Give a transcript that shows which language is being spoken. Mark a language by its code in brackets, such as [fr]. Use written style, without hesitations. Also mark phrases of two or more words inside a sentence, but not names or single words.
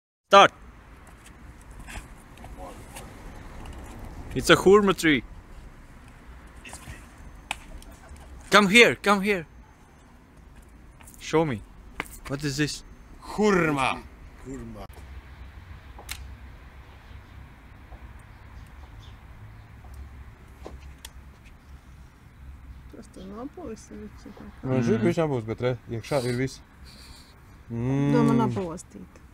[en] Start. It's a hurma tree. Come here, come here. Show me. What is this? Hurma. [lv] Tas tur nopūs visu. Viņš ir bišķi apūs, bet re, iekšā ir viss. Domā napostīt.